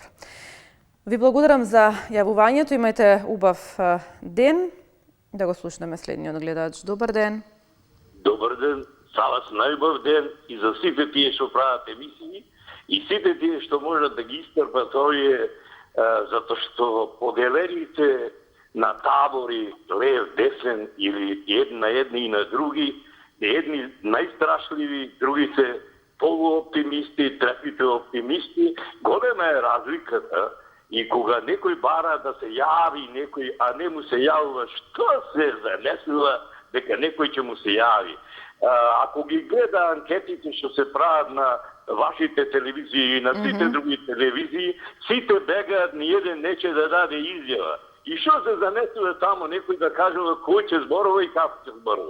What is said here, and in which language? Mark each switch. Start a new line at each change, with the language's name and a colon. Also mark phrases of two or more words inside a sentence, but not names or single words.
Macedonian: Ви благодарам за јавувањето. Имајте убав ден. Да го слушнеме следниот гледач. Добар ден. Добар ден. За вас најубав ден и за сите тие што прават емисии и сите тие што можат да ги истрпат овие зато што поделените на табори лев, десен или на једни и на други, једни најстрашливи, други се полуоптимисти, трепите оптимисти, голема је разликата и кога некој бара да се јави некој, а не му се јавила, што се занесила дека некој ќе му се јави. Ако ги гледа анкетите што се прават на вашите телевизии и на сите други телевизии, сите бегаат, ниеден неќе да даде изјава. И што се занесува тамо некој да кажува кој ќе зборува и како ќе зборува.